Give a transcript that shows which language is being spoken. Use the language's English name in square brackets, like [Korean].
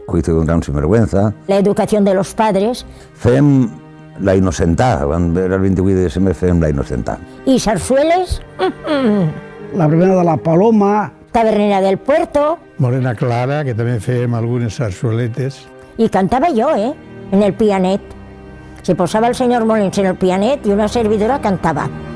[Spanish] Juicio de un gran sinvergüenza. La educación de los padres [Catalan] Fem la innocentà, quan era el 28 de desembre fem la innocentà. [Spanish] y zarzueles, La primera de la Paloma, Tabernera del Puerto, [Catalan] Morena Clara, que també fèiem algunes sarsueletes. [Spanish] y cantaba yo, en el pianet. Se posaba el señor Molins en el pianet y una servidora cantaba.